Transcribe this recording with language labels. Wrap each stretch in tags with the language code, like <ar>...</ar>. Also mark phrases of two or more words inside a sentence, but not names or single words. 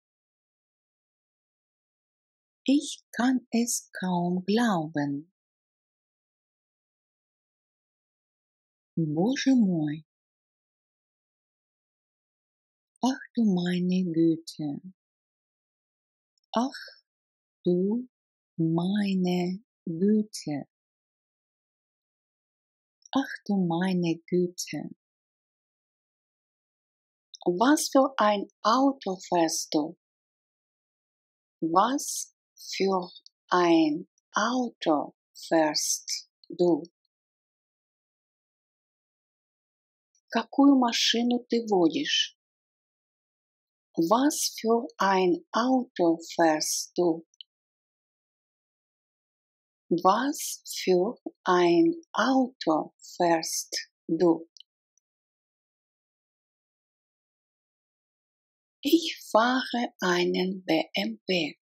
<de>Ich kann es kaum glauben.</de> <ru>Боже мой!</ru> <de>Ach du meine Güte! Ach du meine Güte! Ach du meine Güte! Was für ein Auto fährst du? Was für ein Auto fährst du?</de> <ru>Какую машину ты водишь?</ru> <de>Was für ein Auto fährst du? Was für ein Auto fährst du? Ich fahre einen BMW.</de>